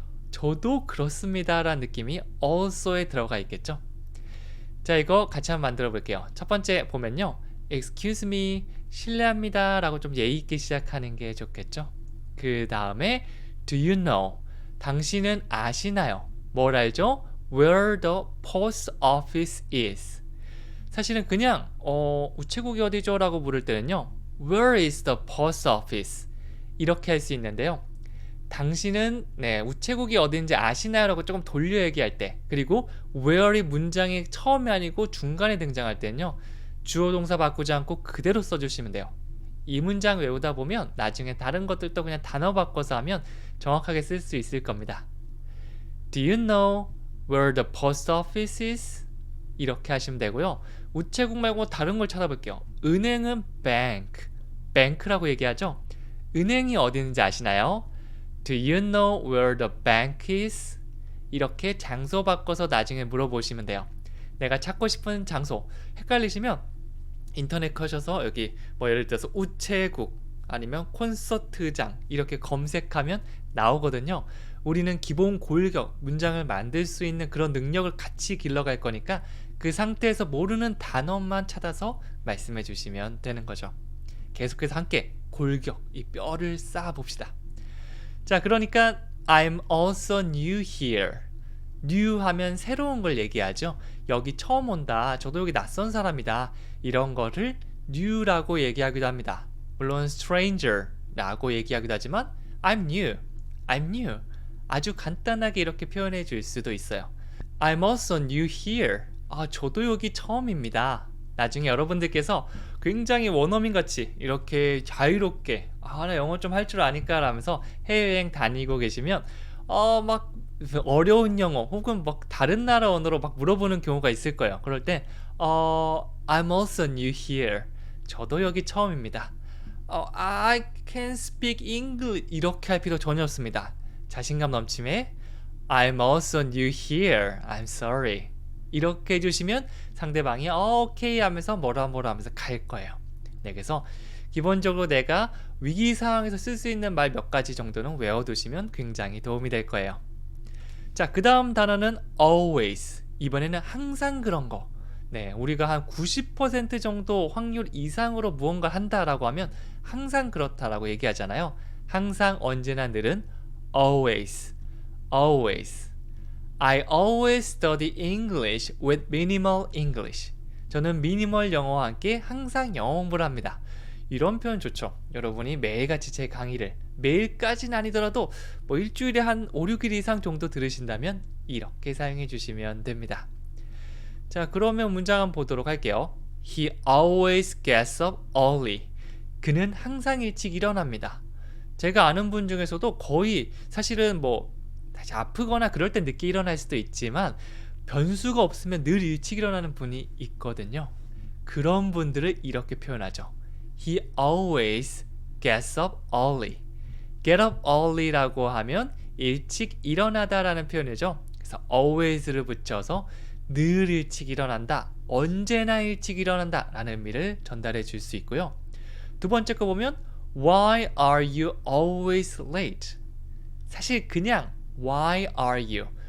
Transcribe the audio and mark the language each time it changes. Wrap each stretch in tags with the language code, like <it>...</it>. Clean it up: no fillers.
<ko>저도 그렇습니다 라는 느낌이 also에 들어가 있겠죠. 자, 이거 같이 한번 만들어 볼게요. 첫 번째 보면요,</ko> <en>excuse me,</en> <ko>실례합니다 라고 좀 예의 있게 시작하는 게 좋겠죠. 그 다음에</ko> <en>do you know,</en> <ko>당신은 아시나요? 뭘 알죠?</ko> <en>where the post office is.</en> <ko>사실은 그냥 우체국이 어디죠? 라고 물을 때는요,</ko> <en>where is the post office</en> <ko>이렇게 할 수 있는데요, 당신은 우체국이 어딘지 아시나요? 라고 조금 돌려 얘기할 때, 그리고 where이 문장의 처음이 아니고 중간에 등장할 때는요, 주어 동사 바꾸지 않고 그대로 써주시면 돼요. 이 문장 외우다 보면 나중에 다른 것들도 그냥 단어 바꿔서 하면 정확하게 쓸 수 있을 겁니다.</ko> <en>Do you know where the post office is?</en> <ko>이렇게 하시면 되고요. 우체국 말고 다른 걸 찾아볼게요. 은행은 bank, bank라고 얘기하죠. 은행이 어디 있는지 아시나요?</ko> <en>Do you know where the bank is?</en> <ko>이렇게 장소 바꿔서 나중에 물어보시면 돼요. 내가 찾고 싶은 장소 헷갈리시면 인터넷 커셔서 여기 예를 들어서 우체국 아니면 콘서트장 이렇게 검색하면 나오거든요. 우리는 기본 골격 문장을 만들 수 있는 그런 능력을 같이 길러갈 거니까 그 상태에서 모르는 단어만 찾아서 말씀해 주시면 되는 거죠. 계속해서 함께 골격, 이 뼈를 쌓아 봅시다. 자, 그러니까</ko> <en>I'm also new here.</en> <ko>new 하면 새로운 걸 얘기하죠. 여기 처음 온다. 저도 여기 낯선 사람이다. 이런 거를 new라고 얘기하기도 합니다. 물론 stranger라고 얘기하기도 하지만</ko> <en>I'm new. I'm new.</en> <ko>아주 간단하게 이렇게 표현해 줄 수도 있어요.</ko> <en>I'm also new here.</en> <ko>저도 여기 처음입니다. 나중에 여러분들께서 굉장히 원어민같이 이렇게 자유롭게 나 영어 좀 할 줄 아니까 라면서 해외여행 다니고 계시면 막 어려운 영어 혹은 막 다른 나라 언어로 막 물어보는 경우가 있을 거예요. 그럴 때</ko> <en>I'm also new here.</en> <ko>저도 여기 처음입니다.</ko> <en>I can speak English</en> <ko>이렇게 할 필요 전혀 없습니다. 자신감 넘침에</ko> <en>I'm also new here. I'm sorry.</en> <ko>이렇게 해주시면 상대방이 오케이 하면서 뭐라 하면서 갈 거예요. 그래서 기본적으로 내가 위기 상황에서 쓸 수 있는 말 몇 가지 정도는 외워두시면 굉장히 도움이 될 거예요. 자, 그 다음 단어는 always. 이번에는 항상 그런 거. 우리가 한 90% 정도 확률 이상으로 무언가를 한다라고 하면 항상 그렇다라고 얘기하잖아요. 항상, 언제나, 늘은 always.</ko> <en>always. I always study English with minimal English.</en> <ko>저는 미니멀 영어와 함께 항상 영어 공부를 합니다. 이런 표현 좋죠. 여러분이 매일같이 제 강의를 매일까지는 아니더라도 일주일에 한 5, 6일 이상 정도 들으신다면 이렇게 사용해 주시면 됩니다. 자, 그러면 문장 한번 보도록 할게요.</ko> <en>He always gets up early.</en> <ko>그는 항상 일찍 일어납니다. 제가 아는 분 중에서도 거의 사실은 다시 아프거나 그럴 때 늦게 일어날 수도 있지만 변수가 없으면 늘 일찍 일어나는 분이 있거든요. 그런 분들을 이렇게 표현하죠.</ko> <en>He always gets up early. get up early</en> <ko>라고 하면 일찍 일어나다 라는 표현이죠. 그래서 always를 붙여서 늘 일찍 일어난다, 언제나 일찍 일어난다 라는 의미를 전달해 줄 수 있고요. 두 번째 거 보면</ko> <en>Why are you always late?</en> <ko>사실 그냥</ko> <en>Why are you?</en>